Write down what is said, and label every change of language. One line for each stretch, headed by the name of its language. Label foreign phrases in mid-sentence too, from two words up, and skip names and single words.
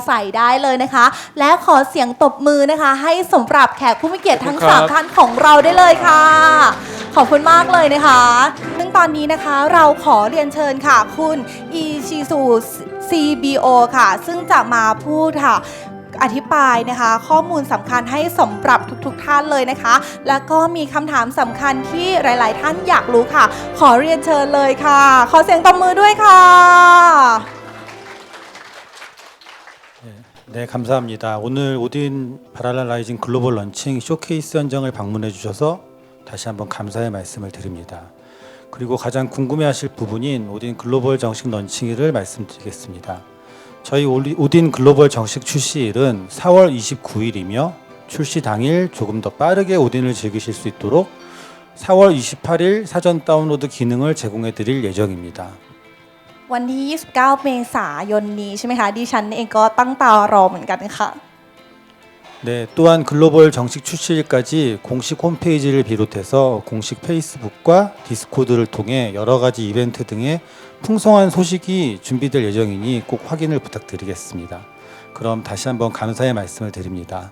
Thai: ศัยได้เลยนะคะ และขอเสียงตบมือนะคะ ให้สำหรับแขกผู้มีเกียรติทั้ง 3 ท่านของเราได้เลยค่ะ ขอบคุณมากเลยนะคะ ซึ่งตอนนี้นะคะเราขอเรียนเชิญค่ะ คุณอีชิซู CBO ค่ะ ซึ่งจะมาพูดค่ะ อธิบายนะคะข้อมูลสำคัญให้สำหรับทุกๆท่านเลยนะคะ แล้วก็มีคำถามสำคัญที่หลายๆท่านอยากรู้ค่ะ ขอเรียนเชิญเลยค่ะ ขอเสียงตบมือด้วยค่ะ
Korean: 네, 감사합니다. 오늘 오딘 바랄라 라이징 글로벌 런칭 쇼케이스 현장을 방문해 주셔서 다시 한번 감사의 말씀을 드립니다. 그리고 가장 궁금해하실 부분인 오딘 글로벌 정식 런칭일을 말씀드리겠습니다. 저희 오딘 글로벌 정식 출시일은 4월 29일이며 출시 당일 조금 더 빠르게 오딘을 즐기실 수 있도록 4월 28일 사전 다운로드 기능을 제공해 드릴 예정입니다.
Thai: วันที่ 29 เมษายนนี้ใช่ไหมคะ ดิฉันเองก็ตั้งตารอเหมือนกันค่ะ
Korean: 네, 또한 글로벌 정식 출시일까지 공식 홈페이지를 비롯해서 공식 페이스북과 디스코드를 통해 여러 가지 이벤트 등의 풍성한 소식이 준비될 예정이니 꼭 확인을 부탁드리겠습니다. 그럼 다시 한번 감사의 말씀을 드립니다.